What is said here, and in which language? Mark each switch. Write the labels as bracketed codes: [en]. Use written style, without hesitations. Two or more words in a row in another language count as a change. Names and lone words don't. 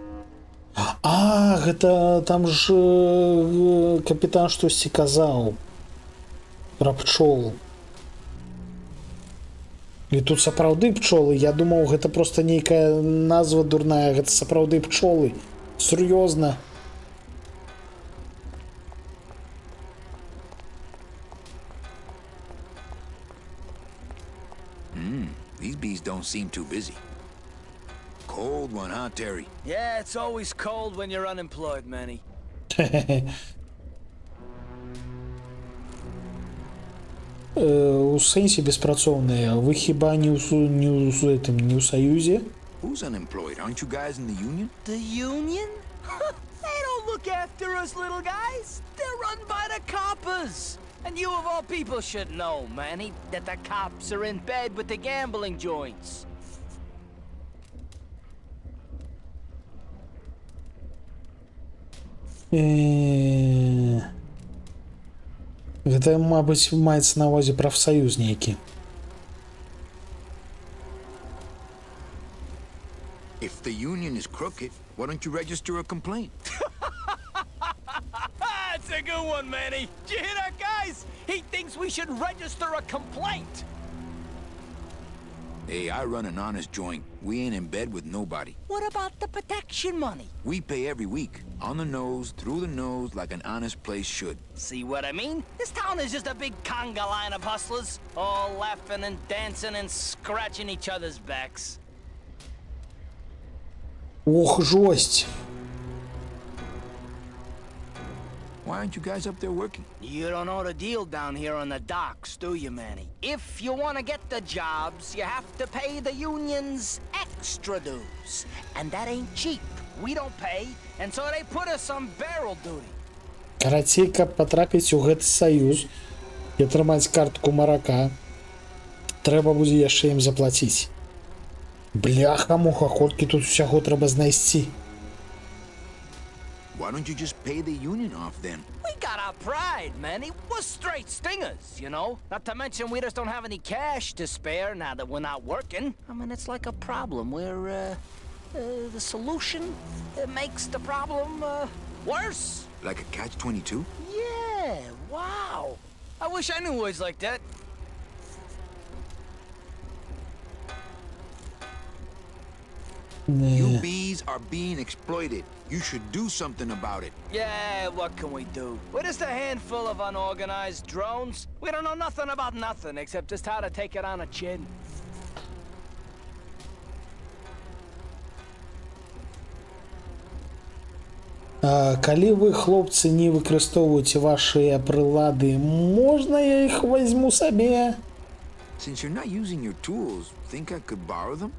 [be] Гэта там ж капітан штосьці казаў пра пчол. І тут сапраўды пчолы. Я думаў, гэта просто нейкая назва дурная. Гэта сапраўды пчолы. Сур'ёзна. [en] These bees don't seem too busy. Cold one, huh, Terry? Yeah, it's always cold when you're unemployed, Manny. [be] У сэнсе беспрацоўныя. Вы хіба не ў саюзе? [en] Who's unemployed? Aren't you guys in the union? The union? They don't look after us little guys. They're run by the coppers. And you of all people should know, Manny, that the cops are in bed with the gambling joints. [be] Гэта, мабыць, маецца на ўвазе прафсаюз нейкі. [en] If the union is crooked, why don't you register a complaint? That's a good one, Manny. Did you hear that, guys? He thinks we should register a complaint. Hey, I run an honest joint. We ain't in bed with nobody. What about the protection money? We pay every week. On the nose, through the nose, like an honest place should. See what I mean? This town is just a big conga line of hustlers, all laughing and dancing and scratching each other's backs. [be] Ох, жесть. [en] Why aren't you guys up there working? You don't know the deal down here on the docks, do you, Manny? If you want to get the jobs, you have to pay the unions extra dues. And that ain't cheap. We don't pay, and so they put us on barrel duty. [be] Карацей, каб потрапіць у гэты саюз і атрымаць картку марака, трэба будзе яшчэ ім заплаціць. Бляха-муха, колькі тут усяго трэба знайсці. [en] Why don't you just pay the union off then? We got our pride, Manny. We're straight stingers, you know? Not to mention we just don't have any cash to spare now that we're not working. I mean, it's like a problem where, the solution makes the problem, worse. Like a catch-22? Yeah, wow. I wish I knew words like that. You bees are being exploited. You should do something about it. Yeah, what can we do? We're just a handful of unorganized drones. We don't know nothing about nothing except just how to take it on a chin. [be] Калі вы, хлопцы, не выкарыстоўваеце вашыя прылады, можна я іх возьму сабе? [en] Since you're not using your tools, think I could borrow them?